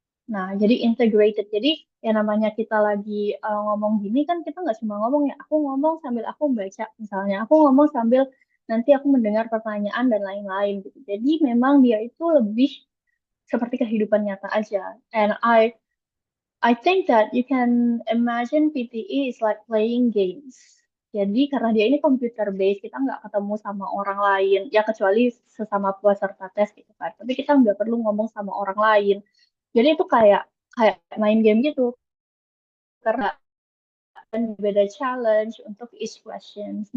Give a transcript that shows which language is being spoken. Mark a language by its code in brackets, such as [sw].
[id] Nah, jadi integrated. Jadi ya namanya kita lagi ngomong gini kan kita nggak cuma ngomong ya, aku ngomong sambil aku baca misalnya, aku ngomong sambil nanti aku mendengar pertanyaan dan lain-lain gitu. Jadi memang dia itu lebih seperti kehidupan nyata aja. [en] And I think that you can imagine PTE is like playing games. [id] Jadi karena dia ini computer based, kita nggak ketemu sama orang lain, ya kecuali sesama peserta tes gitu kan. Tapi kita nggak perlu ngomong sama orang lain. Jadi itu kayak kayak main game gitu karena beda challenge untuk [en] each questions.